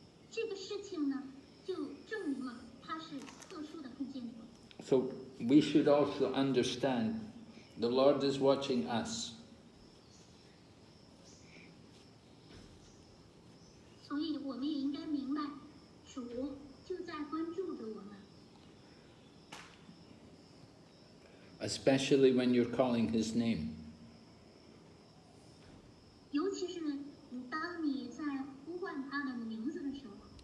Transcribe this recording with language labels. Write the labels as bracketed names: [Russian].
[Chinese] 这个事情呢，就证明了他是特殊的奉献者。 [English] So we should also understand the Lord is watching us. [Chinese] 所以我们也应该明白，主就在关注着我们。 [English] Especially when you're calling His name. [Chinese] 尤其是当你在呼唤他的名字的时候。